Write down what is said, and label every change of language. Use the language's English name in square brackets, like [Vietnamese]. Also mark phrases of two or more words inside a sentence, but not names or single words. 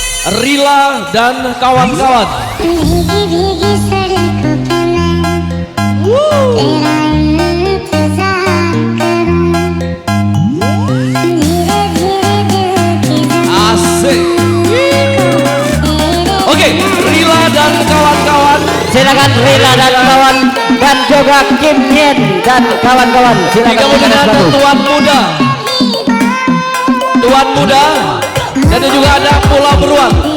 [Indonesian] Rila dan kawan-kawan. [Hindi] भीगी-भीगी सड़कों पे मैं तेरा इंतजार करूं धीरे-धीरे दिल की [Indonesian] Asik. Oke, Rila dan kawan-kawan. Silakan Rila dan kawan dan juga Kim Yen dan kawan-kawan. Silakan Kemudian ada tuan muda. Tuan muda. Dan juga ada Pulau Beruang.